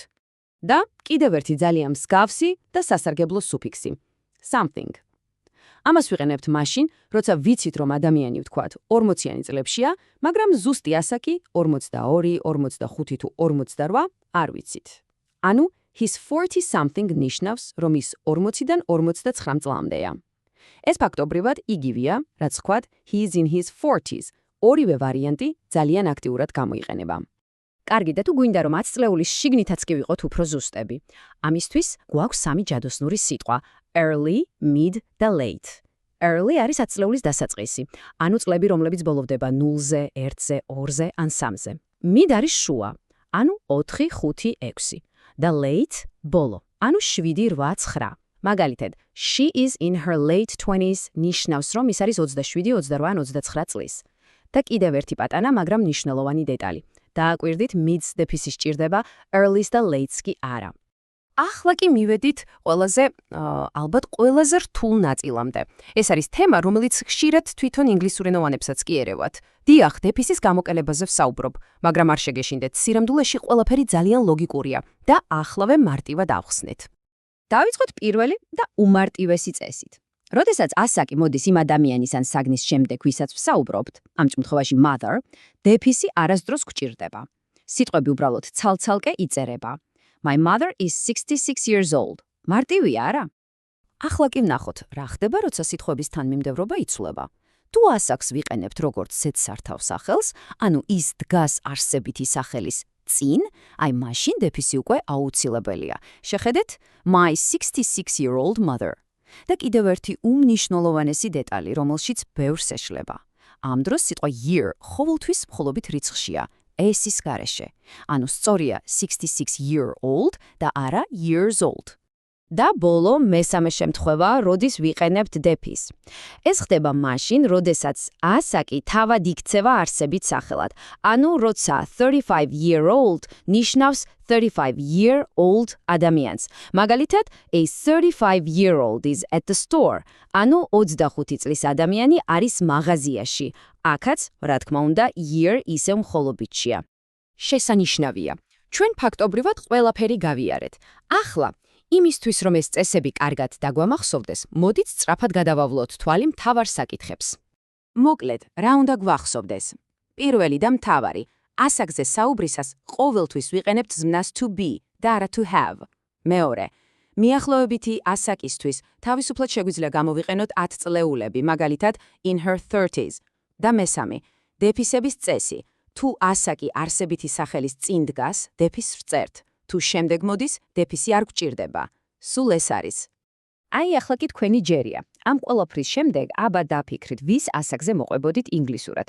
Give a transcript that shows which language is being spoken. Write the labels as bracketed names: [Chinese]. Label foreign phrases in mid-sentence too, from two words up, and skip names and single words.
[Georgian] და კიდევ ერთი ძალიან მსგავსი და სასარგებლო სუფიქსი. something. ამას ვიყენებთ მაშინ, როცა ვიცით, რომ ადამიანი ვთქვათ 40-იანი წლებშია, მაგრამ ზუსტი ასაკი 42, 45 თუ 48 არ ვიცით. ანუ [English] his 40-something [Georgian] ნიშნავს, რომ ის 40-დან 49 წლამდეა. ეს ფაქტობრივად იგივეა, რაც ვთქვათ [English] he is in his 40s. [Georgian] ორივე ვარიანტი ძალიან აქტიურად გამოიყენება. კარგი, და თუ გვინდა რომ 10 წლეულის შიგნითაც კი ვიყოთ უფრო ზუსტები. ამისთვის გვაქვს სამი ჯადოსნური სიტყვა: early, mid და late. early არის 10 წლეულის დასაწყისი, ანუ წლები, რომლებიც ბოლოვდება 0-ზე, 1-ზე, 2-ზე ან 3-ზე. mid არის შუა, ანუ 4, 5, 6. და late ბოლო, ანუ 7, 8, 9. მაგალითად, [English] she is in her late 20s [Georgian] ნიშნავს, რომ ის არის 27, 28, 29 წლის. და კიდევ ერთი პატარა, მაგრამ მნიშვნელოვანი დეტალი. დააკვირდით, mids დეფისი სჭირდება, earlys და lates კი არა. ახლა კი მივედით ალბათ ყველაზე რთულ ნაწილამდე. ეს არის თემა, რომელიც ხშირად თვითონ ინგლისურენოვანებსაც კი ერევათ. დიახ, დეფისის გამოკელებაზე ვსაუბრობ, მაგრამ არ შეგეშინდეთ, სირამდულეში ყველაფერი ძალიან ლოგიკურია და ახლავე მარტივად ავხსნით. დავიწყოთ პირველი და უმარტივესი წესით. როდესაც ასაკი მოდის იმ ადამიანის ან საგნის შემდეგ, ვისაც ვსაუბრობთ, ამ შემთხვევაში mother, დეფისი არასდროს გვჭირდება. სიტყვები უბრალოდ ცალ-ცალკე იწერება. [English] My mother is 66 years old. [Georgian] მარტივია, არა? ახლა კი ვნახოთ, რა ხდება, როცა სიტყვების თანმიმდევრობა იცვლება. თუ ასაკს ვიყენებთ როგორც ზედსართავ სახელს, ანუ ის დგას არსებითი სახელის წინ, აი მაშინ დეფისი უკვე აუცილებელია. შეხედეთ, [English] my 66-year-old mother. [Georgian] და კიდევ ერთი უმნიშვნელოვანესი დეტალი, რომელშიც ბევრს ეშლება. ამ დროს სიტყვა year ყოველთვის მხოლობით რიცხვშია. ესის გარეშე. ანუ სწორია 66-year-old და არა [English] years old. [Georgian] და ბოლო მესამე შემთხვევა, როდის ვიყენებთ დეფის. ეს ხდება მაშინ, როდესაც ასაკი თავად იქცევა არსებით სახელად. ანუ, როცა 35-year-old ნიშნავს 35-year-old ადამიანს. მაგალითად, [English] a 35-year-old is at the store. [Georgian] ანუ 25 წლის ადამიანი არის მაღაზიაში. აქაც, რა თქმა უნდა, year ისევ მხოლობითშია. შესანიშნავია. ჩვენ ფაქტობრივად ყველაფერი გავიარეთ. ახლა იმისთვის, რომ ეს წესები კარგად დაგვამახსოვდეს, მოდით სწრაფად გადავავლოთ თვალი მთავარ საკითხებს. მოკლედ, რა უნდა გვახსოვდეს? პირველი და მთავარი, ასაკზე საუბრისას ყოველთვის ვიყენებთ ზმნას [English] to be [Georgian] და არა [English] to have. [Georgian] მეორე, მიახლოებითი ასაკისთვის თავისუფლად შეგვიძლია გამოვიყენოთ 10 წლეულები, მაგალითად [English] in her 30s. [Georgian] და მესამე, დეფისების წესი. თუ ასაკი არსებითი სახელის წინ დგას, დეფის ვწერთ. თუ შემდეგ მოდის, დეფისი არ გვჭირდება. სულ ეს არის. აი, ახლა კი თქვენი ჯერია. ამ ყველაფრის შემდეგ აბა დაფიქრით, ვის ასაკზე მოყვებოდით ინგლისურად.